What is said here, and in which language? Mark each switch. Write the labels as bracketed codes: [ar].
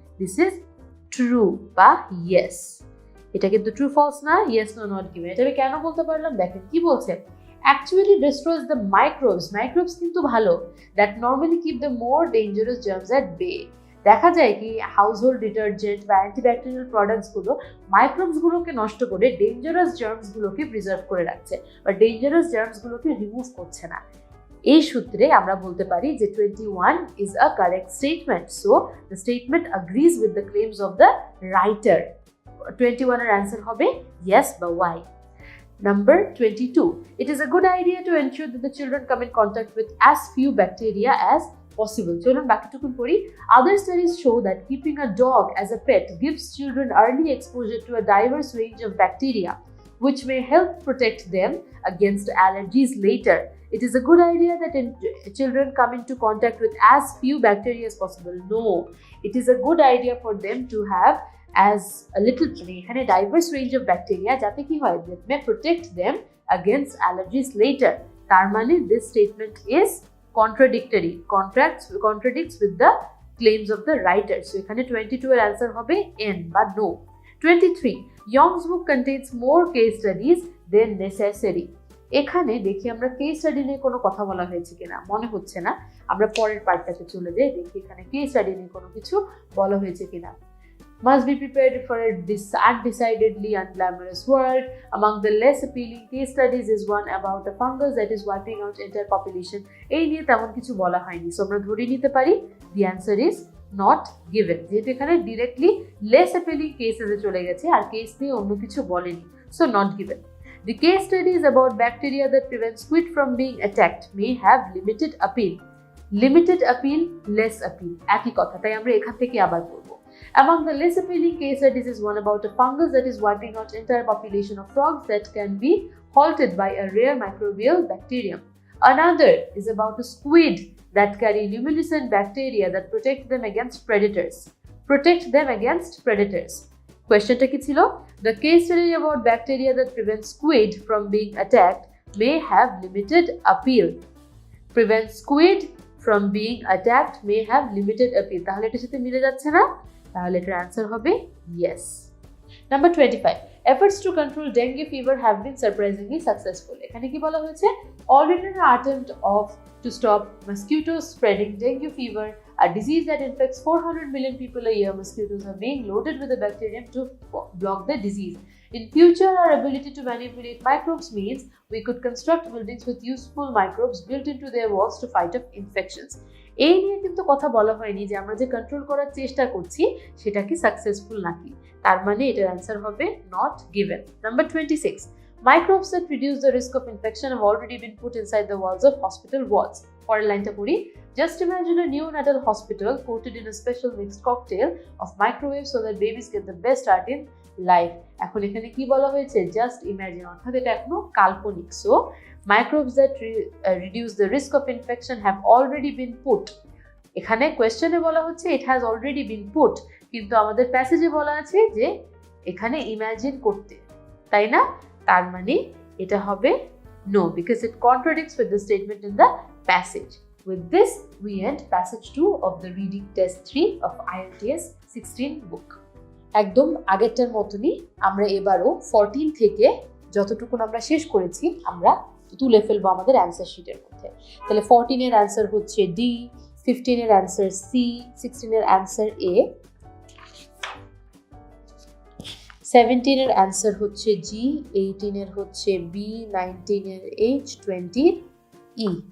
[en] This is true বা yes. [bn] এটা কিন্তু ট্রু ফলস না, [en] yes no not given। [bn] এটা আমি কেন বলতে পারলাম? দেখেন কি বলছে, [en] actually destroys the microbes [bn] কিন্তু ভালো, [en] that normally keep the more dangerous germs at bay। [bn] দেখা যায় কি হাউসহোল্ড ডিটারজেন্ট বা অ্যান্টিব্যাকটেরিয়াল প্রোডাক্টস গুলো মাইক্রোবস গুলোকে নষ্ট করে ডেঞ্জারাস জার্মস গুলোকে প্রিজার্ভ করে রাখছে বা ডেঞ্জারাস জার্মস গুলোকে রিমুভ করছে না। এই সূত্রে আমরা বলতে পারি যে [en] 21 is a correct statement. So the statement agrees with the claims of the writer. [bn] 21 এর অ্যান্সার হবে yes বা why. [en] Number 22. It is a good idea to ensure that the children come in contact with as few bacteria as possible. [bn] চলুন বাকিটুকুন পড়ি। [en] Other studies show that keeping a dog as a pet gives children early exposure to a diverse range of bacteria, which may help protect them against allergies later. It is a good idea that children come into contact with as few bacteria as possible. No, it is a good idea for them to have as a little diverse range of bacteria [bn] যাতে কি হয়, [en] that may protect them against allergies later. [bn] তার মানে [en] this statement is contradictory, contradicts with the claims of the writer. [bn] So এখানে 22 এর answer হবে N বা no. [en] 23. Young's book contains more case studies than necessary. [bn] এখানে দেখি আমরা কেস স্টাডি নিয়ে কোনো কথা বলা হয়েছে কিনা, মনে হচ্ছে না। আমরা পরের পার্টটাতে চলে যাই, দেখি এখানে কেস স্টাডি নিয়ে কোনো কিছু বলা হয়েছে কিনা। [en] must be prepared for a undecidedly unglamorous world. Among the less appealing case studies is one about a fungus that is wiping out entire population. [bn] এই নিয়ে তেমন কিছু বলা হয়নি, সো আমরা ধরে নিতে পারি [en] the answer is not given, [bn] যেহেতু এখানে ডিরেক্টলি [en] less appealing [bn] কেসেসে চলে গেছে আর কেস নিয়ে অন্য কিছু বলেনি, [en] so not given. The case studies about bacteria that prevent squid from being attacked may have limited appeal. Limited appeal, less appeal, [bn] একই কথা, তাই আমরা এখান থেকে আবার পড়ব। [en] Among the less appealing case studies is one about a fungus that is wiping out entire population of frogs that can be halted by a rare microbial bacterium. Another is about a squid that carry luminescent bacteria that protect them against predators. Protect them against predators. [bn] Questionটা কি ছিল? [en] The case study about bacteria that prevent squid from being attacked may have limited appeal. Prevent squid from being attacked may have limited appeal. [bn] তাহলে এটার সাথে মিলে যাচ্ছে না? তাহলে এটার অ্যান্সার হবে yes. [en] Number 25. Efforts to control dengue fever have been surprisingly successful. [bn] এখানে কি বলা হয়েছে? [en] Already an attempt to stop mosquitoes spreading dengue fever, a disease that infects 400 million people a year. Mosquitoes are being loaded with a bacterium to block the disease. In future, our ability to manipulate microbes means we could construct buildings with useful microbes built into their walls to fight off infections. [bn] এই নিয়ে কিন্তু কথা বলা হয়নি যে আমরা যে control করার চেষ্টা করছি সেটা কি সাকসেসফুল নাকি, তার মানে এটার অ্যান্সার হবে [en] not given. Number 26. Microbes that reduce the risk of infection have already been put inside the walls of hospital wards. [bn] পরের লাইনটা পড়ি। [en] Just imagine a neonatal hospital coated in a special mixed cocktail of microwaves so that babies get the best start in life. [bn] এখন এখানে কি বলা হয়েছে? [en] Just imagine, [bn] অর্থাৎ এটা এখনো কাল্পনিক। [en] So microbes that reduce the risk of infection have already been put. [bn] এখানে কোয়েশ্চেনে বলা হচ্ছে [en] it has already been put, [bn] কিন্তু আমাদের প্যাসেজে বলা আছে যে এখানে ইমাজিন করতে, তাই না? তার মানে এটা হবে [en] no, because it contradicts with the statement in the passage. With this, we end passage 2 of the reading test 3 of IELTS 16 book. [bn] একদম আগেরটার মতনই আমরা এবারও 14 থেকে যতটুকু আমরা শেষ করেছি আমরা তুলে ফেলবো আমাদের অ্যান্সার শিটের মধ্যে। তাহলে 14 এর অ্যান্সার হচ্ছে ডি, 15 এর অ্যান্সার সি, 16 এর অ্যান্সার এ, 17 এর অ্যান্সার হচ্ছে জি, 18 এর হচ্ছে বি, 19 এর এইচ, 20 এর ই।